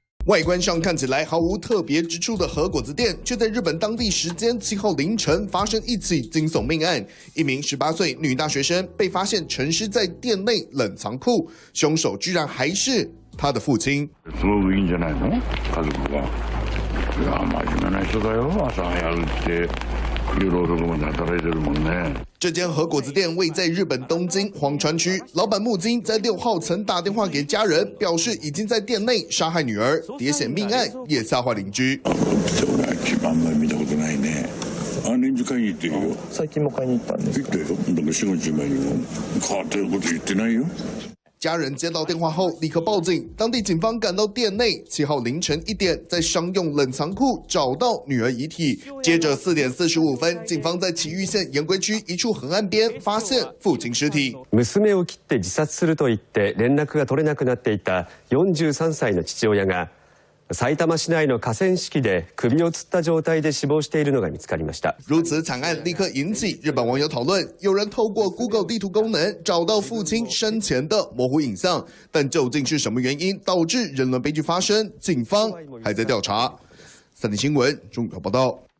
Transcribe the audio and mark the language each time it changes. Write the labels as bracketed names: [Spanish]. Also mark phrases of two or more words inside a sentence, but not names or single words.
[Chinese] 外观上看起来毫无特别之处的和果子店，却在日本当地时间7号凌晨发生一起惊悚命案。一名18岁女大学生被发现沉尸在店内冷藏库，凶手居然还是她的父亲。 [Japanese] すごくいいんじゃないの？家族が。いや真面目な人だよ。朝早くって夜遅くまで働いてるもんね。 [Chinese] 这间和果子店位在日本东京荒川区，老板木金在6号曾打电话给家人，表示已经在店内杀害女儿，喋血命案也吓坏邻居。 [Japanese] あんまり見たことないね。年中買いに行ってるよ。最近も買いに行ったんですか？行ったよ。だから4、50枚にも変わってること言ってないよ。 [Chinese] 家人接到电话后立刻报警，当地警方赶到店内，7号凌晨1点，在商用冷藏库找到女儿遗体。接着4点45分，警方在埼玉县岩龟区一处河岸边发现父亲尸体。 [Japanese] 娘を切って自殺すると言って連絡が取れなくなっていた43歳の父親が埼玉市内の河川敷で首を吊った状態で死亡しているのが見つかりました。 [Chinese] 如此惨案立刻引起日本网友讨论，有人透过 Google 地图功能找到父亲生前的模糊影像，但究竟是什么原因导致人伦悲剧发生？警方还在调查。3立新闻中国报道。